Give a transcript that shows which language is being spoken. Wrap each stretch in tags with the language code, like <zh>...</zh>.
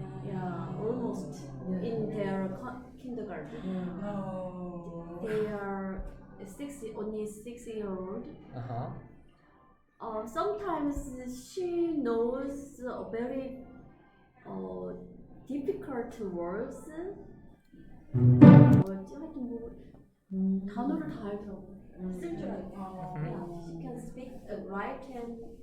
<en>Yeah, almost in their kindergarten. No. They are only 6-year-old. Sometimes she knows very difficult words.</en> <ko>하여튼 뭐 단어를 다 알더라고. 쓸 줄 알고.</ko> <en>Yeah, she can speak, write and</en>